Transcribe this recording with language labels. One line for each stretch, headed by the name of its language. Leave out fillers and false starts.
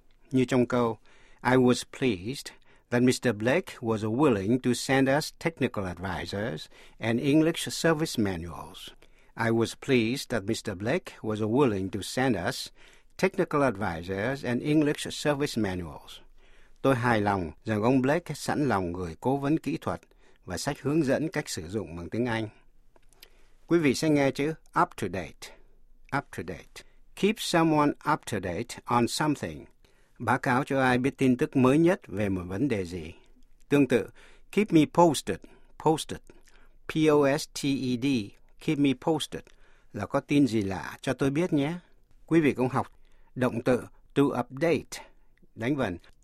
Vietnamese: Như trong câu,
English: I was pleased that Mr. Blake was willing to send us technical advisors and English service manuals. I was pleased that Mr. Blake was willing to send us technical advisors and English service manuals.
Vietnamese: Tôi hài lòng rằng ông Blake sẵn lòng gửi cố vấn kỹ thuật và sách hướng dẫn cách sử dụng bằng tiếng Anh. Quý vị sẽ nghe chữ up to date.
English: Up to date. Keep someone up to date on something.
Vietnamese: Báo cáo cho ai biết tin tức mới nhất về một vấn đề gì. Tương tự,
English: keep me posted. Posted. P-O-S-T-E-D. Keep me posted.
Vietnamese: Là có tin gì lạ cho tôi biết nhé. Quý vị cũng học động từ to update. Đánh vần.